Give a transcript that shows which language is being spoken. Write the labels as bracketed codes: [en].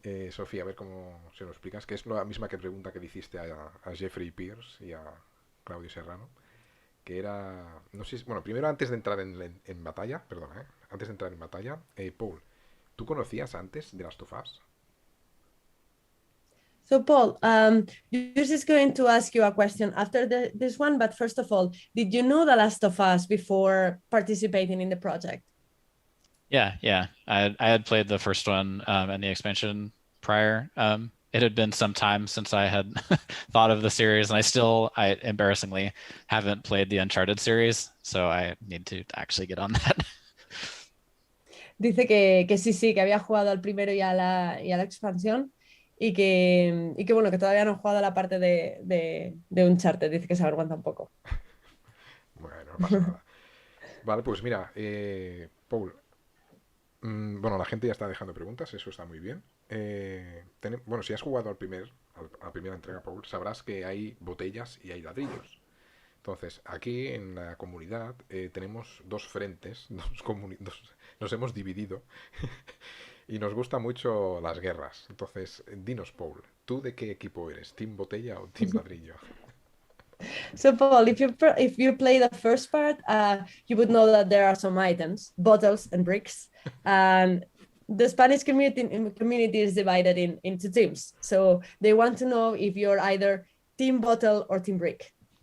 [es] Sofía, a ver cómo se lo explicas, que es la misma pregunta que le hiciste a Jeffrey Pierce y a Claudio Serrano, que era, no sé, bueno, primero antes de entrar en batalla, perdona, antes de entrar en batalla, Paul, ¿tú conocías antes de Last of Us? [en] So, Paul, Juice is going to ask you a question after this one, but first of all, did you know The Last of Us before participating in the project? Yeah. I had played the first one and the expansion prior. It had been some time since I had thought of the series, and I embarrassingly haven't played the Uncharted series, so I need to actually get on that. [es] Dice que sí, que había jugado al primero y a la expansión, y que bueno, que todavía no ha jugado a la parte de Uncharted. Dice que se avergüenza un poco. Bueno, no pasa nada. Vale, pues mira, Paul, bueno, la gente ya está dejando preguntas, eso está muy bien. Bueno, si has jugado a la primera entrega, Paul, sabrás que hay botellas y hay ladrillos. Entonces, aquí en la comunidad tenemos dos frentes, nos hemos dividido Y nos gustan mucho las guerras. Entonces, dinos, Paul, ¿tú de qué equipo eres? ¿Team botella o team ladrillo? [en] So Paul, if you play the first part, you would know that there are some items, bottles and bricks, and the Spanish community is divided into teams. So they want to know if you're either team bottle or team brick.